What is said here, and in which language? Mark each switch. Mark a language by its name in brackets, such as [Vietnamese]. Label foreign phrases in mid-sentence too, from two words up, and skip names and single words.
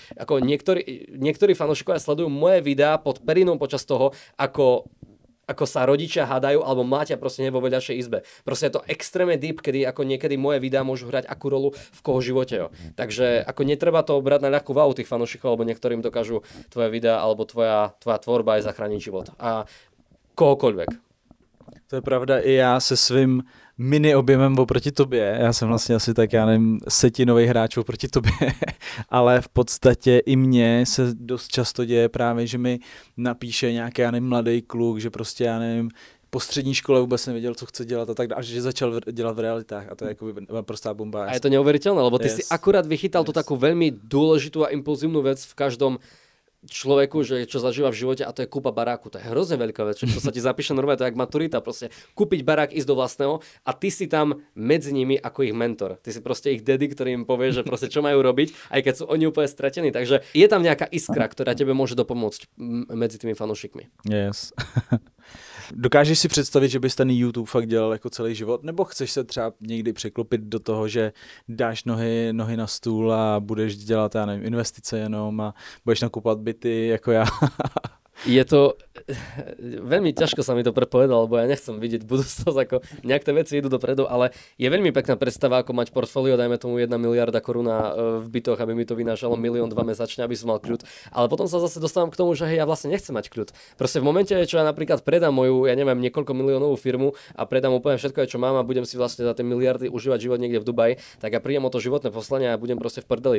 [Slovak] Ako niektorí fanúšikovia sledujú moje videá pod perinou počas toho, ako sa rodičia hádajú alebo mlátia proste vo vedľašej izbe. Proste je to extrémne deep, kedy ako niekedy moje videá môžu hrať akú rolu v koho živote. Jo. Takže ako netreba to brať na ľahkú váhu tých fanúšikov, lebo niektorým dokážu tvoje videá alebo tvoja tvorba aj zachrániť život. A kohokoľvek. [Czech] To je pravda, i já se svým mini objemem oproti tobě, já jsem vlastně asi tak, já nevím, setinový hráč oproti tobě, ale v podstatě i mně se dost často děje právě, že mi napíše nějaký, já nevím, mladý kluk, že prostě, já nevím, po střední škole vůbec nevěděl, co chce dělat a tak dále, že začal dělat v realitách a to je jako prostá bomba. [Slovak] A je to neuveriteľné, lebo ty si akurát vychytal tú takú veľmi dôležitú a impulzívnu vec v každom človeku, že čo zažíva v živote a to je kúpa baráku. To je hrozne veľká vec, čo sa ti zapíše normálne, to je jak maturita, proste kúpiť barák, ísť do vlastného a ty si tam medzi nimi ako ich mentor. Ty si proste ich daddy, ktorý im povie, že proste čo majú robiť, aj keď sú oni úplne stratení. Takže je tam nejaká iskra, ktorá tebe môže dopomôcť medzi tými fanúšikmi. [Czech] Yes. Dokážeš si představit, že bys ten YouTube fakt dělal jako celý život? Nebo chceš se třeba někdy překlopit do toho, že dáš nohy na stůl a budeš dělat, já nevím, investice jenom a budeš nakupovat byty jako já? [Slovak] Je to veľmi ťažko sa mi to prepovedal, lebo ja nechcem vidieť budúcnosť, ako nejak tie veci idú dopredu, ale je veľmi pekná predstava, ako mať portfólio, dajme tomu 1 miliarda koruna v bytoch, aby mi to vynášalo 1 200 000 mesačne, aby som mal kľud. Ale potom sa zase dostávam k tomu, že hej, ja vlastne nechcem mať kľud. Proste v momente, čo ja napríklad predám moju, ja neviem, niekoľko miliónovú firmu a predám úplne všetko, čo mám a budem si vlastne za tie miliardy užívať život niekde v Dubaji, tak ja prídem o to životné poslanie a budem proste v prdeli.